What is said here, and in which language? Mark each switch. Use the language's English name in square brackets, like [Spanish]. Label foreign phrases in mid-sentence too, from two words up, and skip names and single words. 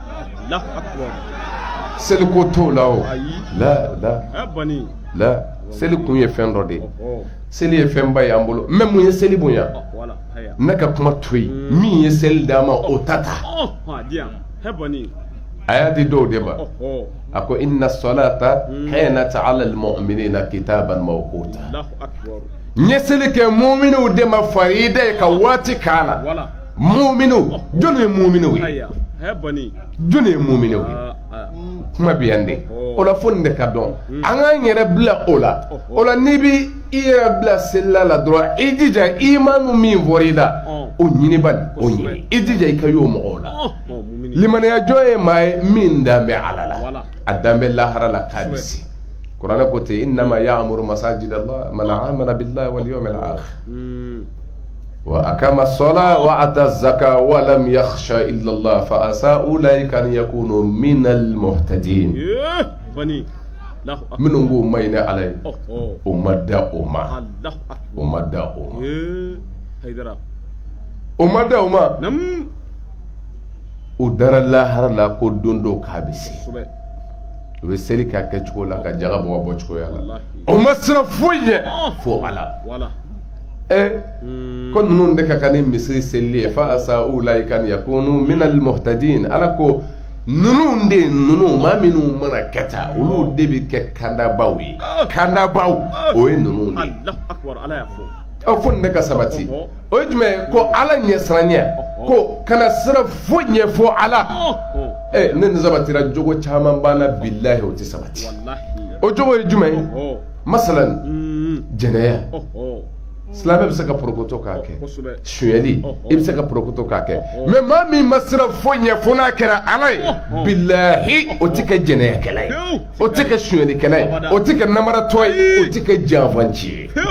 [Bambara] seli ko t'o la o la seli kun ye fɛn dɔ de ye seli ye fɛnba ye an bolo mɛ mun ye seli bonya ne ka kuma to yen min ye seli d'a ma o ta ta a y'a di dɔw de ma a ko [Arabic] إن الصلاة كانت على المؤمنين كتابا موقوتا [Bambara] n ye seli kɛ mu'miniw de ma farida ye ka waati k'a la mu'miniw jɔn ye mu'miniw ye jɔn ye mu'miniw ye kuma bɛ yan de o la fo nin de ka dɔn an k'an yɛrɛ bila o la n'i bi i yɛrɛ bila selila la dɔrɔn i jija imanu min fɔra i la o ɲini bani o ɲini i jija i ka y'o mɔgɔw la limaniya jɔn ye maa ye min dan bɛ ala la a dan bɛ lahara la k'a bɛ se kuranɛ ko ten [Arabic] إنما يعمر مساجد الله من آمن بالله واليوم الآخر وأقام الصلاة وآتى الزكاة ولم يخش إلا الله فعسى أولئك أن يكونوا من المهتدين [Bambara] minnu k'o ma ɲini ala ye o ma da o ma o ma da o ma o ma da o ma o dara lahara la ko don dɔ k'a bɛ se o bɛ seli k'a kɛ cogo la ka jaga bɔ bɔ cogoya la o ma siran foyi ɲɛ fo ala ko ninnu de ka kan ni misiri seli ye [Arabic] فعسى أولئك أن يكونوا من المهتدين [Bambara] ala ko ninnu de ninnu maa minnu mana kɛ tan olu de bɛ kɛ kandabaw ye kandabaw o ye ninnu de fo nin de ka sabati o ye jumɛn ko ala ɲɛsiranya ko kana sira foyi ɲɛ fo ala ne nin sabatira jogo caman b'a la bilahi o tɛ sabati o jogo ye jumɛn ye masalan jɛnɛya silamɛ bɛ se ka porokoto k'a kɛ sonyɛli i bɛ se ka porokoto k'a kɛ mɛ maa min ma sira foyi ɲɛ fo n'a kɛra ala ye bilahi o tɛ kɛ jɛnɛyakɛla ye o tɛ kɛ sonyɛlikɛla ye o tɛ kɛ namaratɔ ye o tɛ kɛ janfanci ye